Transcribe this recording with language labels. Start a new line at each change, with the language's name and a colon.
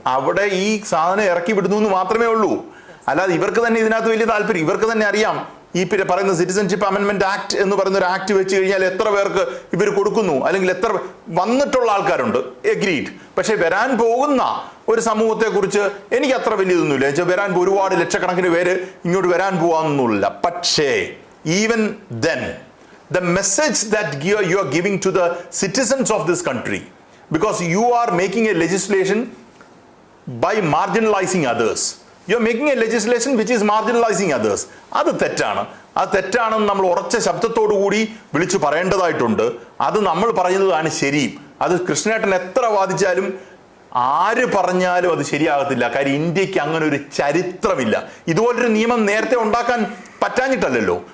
Malayalam: അവിടെ ഈ സാധനം ഇറക്കി വിടുന്നു എന്ന് മാത്രമേ ഉള്ളൂ. അല്ലാതെ ഇവർക്ക് തന്നെ ഇതിനകത്ത് വലിയ താല്പര്യം, ഇവർക്ക് തന്നെ അറിയാം ഈ പറയുന്ന സിറ്റിസൺഷിപ്പ് അമെൻഡ്മെന്റ് ആക്ട് എന്ന് പറയുന്ന ഒരു ആക്ട് വെച്ച് കഴിഞ്ഞാൽ എത്ര പേർക്ക് ഇവർ കൊടുക്കുന്നു, അല്ലെങ്കിൽ എത്ര വന്നിട്ടുള്ള ആൾക്കാരുണ്ട്, എഗ്രീഡ്. പക്ഷെ വരാൻ പോകുന്ന ഒരു സമൂഹത്തെ കുറിച്ച് എനിക്ക് അത്ര വലിയതൊന്നുമില്ല. വെച്ചാൽ വരാൻ ഒരുപാട് ലക്ഷക്കണക്കിന് പേര് ഇങ്ങോട്ട് വരാൻ പോകാമെന്നൊന്നുമില്ല.
English: പക്ഷേ even then the message that you are giving to the citizens of this country, because you are making a legislation by marginalizing others. You are making a legislation which is marginalizing others.
Malayalam: അത് തെറ്റാണ്. അത് തെറ്റാണെന്ന് നമ്മൾ ഉറച്ച ശബ്ദത്തോടു കൂടി വിളിച്ചു പറയേണ്ടതായിട്ടുണ്ട്. അത് നമ്മൾ പറയുന്നതാണ് ശരി. അത് കൃഷ്ണേട്ടൻ എത്ര വാദിച്ചാലും ആര് പറഞ്ഞാലും അത് ശരിയാകത്തില്ല. കാര്യം ഇന്ത്യക്ക് അങ്ങനെ ഒരു ചരിത്രമില്ല. ഇതുപോലൊരു നിയമം നേരത്തെ ഉണ്ടാക്കാൻ പറ്റാഞ്ഞിട്ടല്ലല്ലോ.